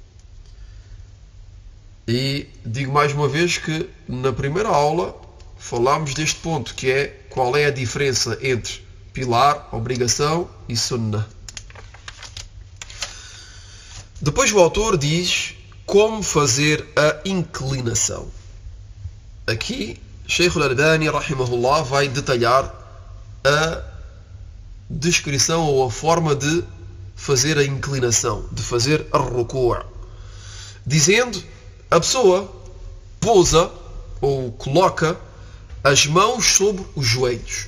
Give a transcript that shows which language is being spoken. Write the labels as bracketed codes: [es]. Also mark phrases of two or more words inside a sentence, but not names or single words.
[pt] E digo mais uma vez que na primeira aula falámos deste ponto, que é qual é a diferença entre pilar, obrigação e sunnah. Depois o autor diz como fazer a inclinação. Aqui, Sheikh al-Albani, rahimahullah, vai detalhar a descrição ou a forma de fazer a inclinação, de fazer a ruku'. Dizendo, a pessoa pousa ou coloca as mãos sobre os joelhos.